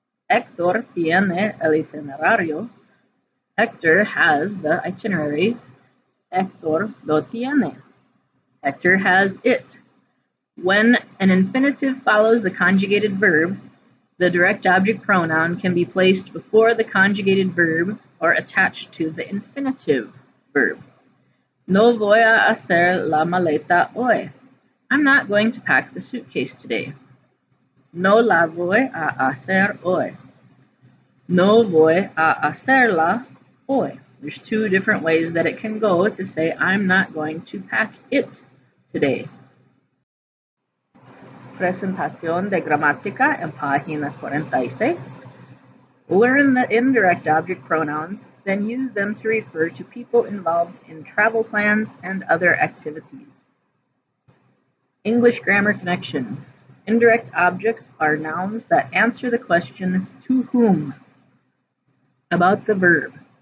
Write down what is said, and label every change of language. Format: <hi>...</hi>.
<es>Héctor tiene el itinerario.</es> <en>Hector has the itinerary.</en> <es>Héctor lo tiene.</es> <en>Hector has it. When an infinitive follows the conjugated verb, the direct object pronoun can be placed before the conjugated verb or attached to the infinitive verb.</en> <es>No voy a hacer la maleta hoy.</es> <en>I'm not going to pack the suitcase today.</en> <es>No la voy a hacer hoy. No voy a hacerla hoy.</es> <en>There's two different ways that it can go to say I'm not going to pack it today.</en> <es>Presentación de gramática en página 46.</es> <en>Learn the indirect object pronouns, then use them to refer to people involved in travel plans and other activities. English grammar connection. Indirect objects are nouns that answer the question to whom about the verb.</en>